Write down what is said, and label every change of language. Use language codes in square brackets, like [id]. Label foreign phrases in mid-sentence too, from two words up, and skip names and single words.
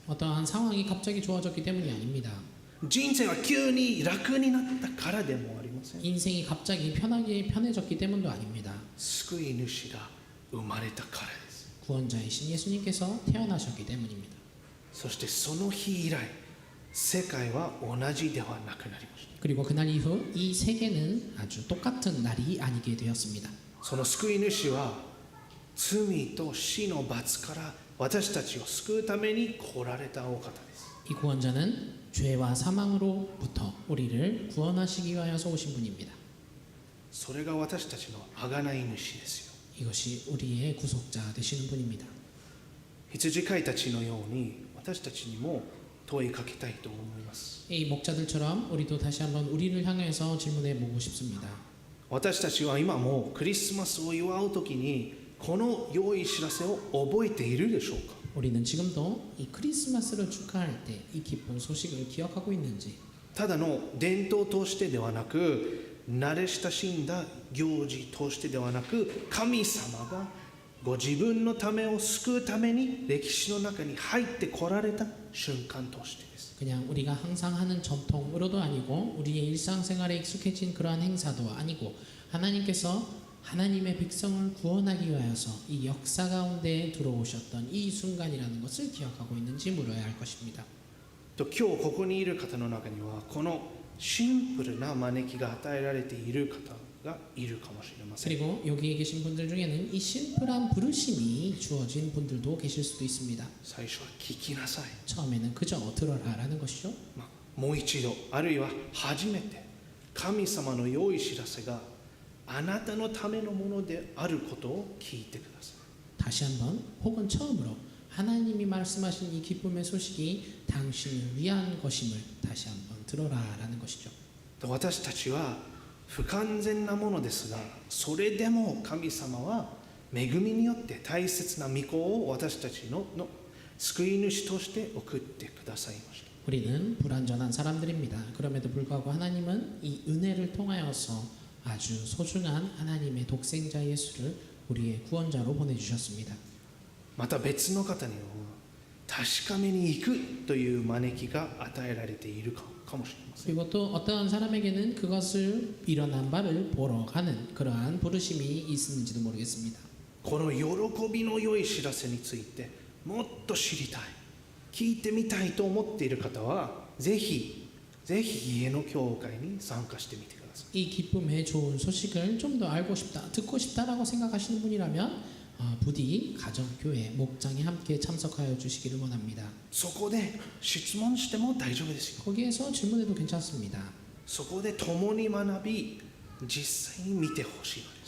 [ko] 어떠한 상황이 갑자기 좋아졌기 때문이 아닙니다. [ja] 人生は急に楽になったからでもありません。 [ko] 인생이 갑자기 편해졌기 때문도 아닙니다. [ja] 救い主が生まれたからです。 [ko] 구원자이신 예수님께서 태어나셨기 때문입니다. [ja] そしてその日以来世界は同じではなくなりました。 [ko] 그리고 그날 이후 이 세계는 아주 똑같은 날이 아니게 되었습니다. [ja] その救い主は罪と死の罰から私たちを救うために来られたお方です。 [ko] 이 구원자는 죄와 사망으로부터 우리를 구원하시기 위하여서 오신 분입니다. [ja] それが私たちの贖い主ですよ。 [ko] 이것이 우리의 구속자 되시는 분입니다. [ja] 羊飼いたちのように私たちにも問いかけたいと思います。 [ko] 이 목자들처럼 우리도 다시 한번 우리를 향해서 질문해 보고 싶습니다. [ja] 私たちは今もクリスマスを祝うときにこの良い知らせを覚えているでしょうか。 [ko] 우리는 지금도 이 크리스마스를 축하할 때 이 기쁜 소식을 기억하고 있는지 [ja] ただの伝統としてではなく慣れ親しんだ行事としてではなく神様がご自分のためを救うために歴史の中に入ってこられた瞬間としてです。 [ko] 그냥 우리가 항상 하는 전통으로도 아니고 우리의 일상생활에 익숙해진 그러한 행사도 아니고 하나님께서 하나님의 백성을 구원하기 위하여서 이 역사 가운데 들어오셨던 이 순간이라는 것을 기억하고 있는지 물어야 할 것입니다. [ja] と今日ここにいる方の中にはこのシンプルな招きが与えられている方がいるかもしれません。 [ko] 그리고 여기에 계신 분들 중에는 이 심플한 부르심이 주어진 분들도 계실 수도 있습니다. [ja] 最初は聞きなさい。 [ko] 처음에는 그저 들어라라는 것이죠. [ja] もう一度あるいは初めて神様の良い知らせがあなたのためのものであることを聞いてください。 [ko] 다시 한번 혹은 처음으로 하나님이 말씀하신 이 기쁨의 소식이 당신을 위한 것임을 다시 한번 들어라라는 것이죠. [ja] 私たちは不完全なものですが、それでも神様は恵みによって大切な御子を私たちの救い主として送ってくださいました。 [ko] 우리는 불완전한 사람들입니다. 그럼에도 불구하고 하나님은 이 은혜를 통하여서 아주 소중한 하나님의 독생자 예수를 우리의 구원자로 보내주셨습니다. [ja] また別の方には確かめに行くという招きが与えられているかもしれません。 [ko] 그리고 또 어떠한 사람에게는 그것을 일어난 바를 보러 가는 그러한 부르심이 있는지도 모르겠습니다. [ja] この喜びの良い知らせについてもっと知りたい、聞いてみたいと思っている方はぜひ家の教会に参加してみてください。 [ko] 이 기쁨의 좋은 소식을 좀 더 알고 싶다, 듣고 싶다라고 생각하시는 분이라면 부디 가정교회 목장에 함께 참석하여 주시기를 원합니다. [ja] そこで質問しても大丈夫ですよ。 [ko] 거기에서 질문해도 괜찮습니다. [ja] そこで共に学び実際に見てほしいのです。